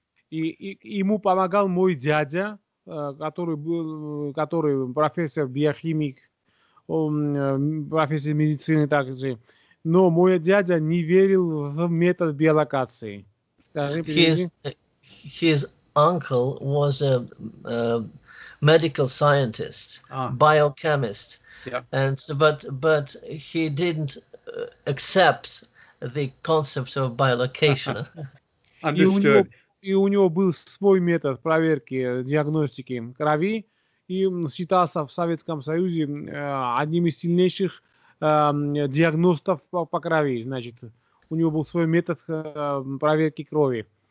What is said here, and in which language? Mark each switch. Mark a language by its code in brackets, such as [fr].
[ru] И ему помогал мой дядя, который профессор биохимик, профессор медицины также. Но мой дядя не верил в метод биолокации. [en] His uncle was a medical scientist, biochemist, and so, but he didn't accept the concept of bilocation. Understood. [ru] И у него был свой метод проверки, диагностики крови, и считался в Советском Союзе одним из сильнейших диагностов по крови. Значит, у него был свой метод проверки крови.